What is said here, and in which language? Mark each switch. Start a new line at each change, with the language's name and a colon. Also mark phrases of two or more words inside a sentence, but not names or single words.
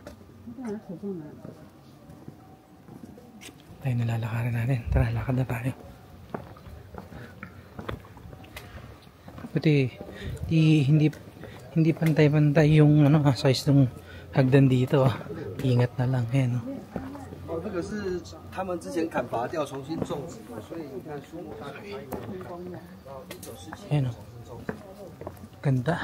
Filipino: Tayo nalalakarin natin. Tara, lakad na tayo. Buti hindi pantay-pantay yung size ng hagdan dito ah. Ingat na lang yan oh.
Chinese: 这个是他们之前砍伐掉，重新种植的，所以你看树木它可以
Filipino: Ayan o. Ganda.